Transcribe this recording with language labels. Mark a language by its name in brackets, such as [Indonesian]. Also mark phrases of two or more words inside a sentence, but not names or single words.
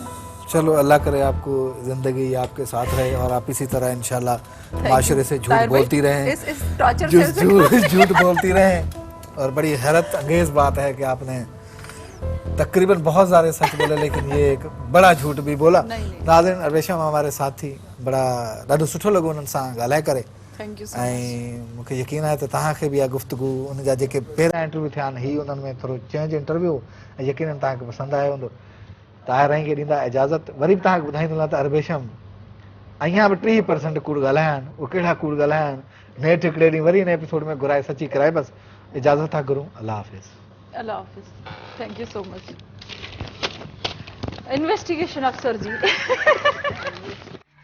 [Urdu] چلو، اللہ کرے آپکو زندگی آپکے ساتھ رہے، اور آپ اسی طرح انشاءاللہ معاشرے سے جھوٹ طاہر بھائی, بولتی رہیں, اس [English] torture cell [Urdu] سے جھوٹ بولتی رہیں. اور بڑی حیرت انگیز بات ہے کہ آپنے تقریباً بہت سارے سچ بولے، لیکن یہ ایک بڑا جھوٹ بھی بولا. نہیں. ناظرین، اروشم ہمارے ساتھ تھی، بڑا [Sindhi] ॾाढो सुठो लॻो उन्हनि सां ॻाल्हाए करे। [English] Thank you so much. [Sindhi] ऐं मूंखे यकीन आहे त तव्हांखे बि इहा गुफ़्तगू उन जा जेके पहिरियां इंटरव्यू थिया आहिनि हीअ उन्हनि में थोरो चेंज इंटरव्यू ऐं यकीननि तव्हांखे पसंदि आयो हूंदो। ताहिर खे ॾींदा इजाज़त। वरी बि तव्हांखे ॿुधाईंदो त अरबेशम अञा बि 30% कूड़ ॻाल्हाया आहिनि। उहे कहिड़ा कूड़ ॻाल्हाया आहिनि नेठि हिकिड़े ॾींहुं वरी हिन एपिसोड में घुराए सची कराए। बसि इजाज़त था घुरूं। [Urdu] اللہ حافظ. اللہ حافظ. [English] Thank you so much. Investigation officer ji.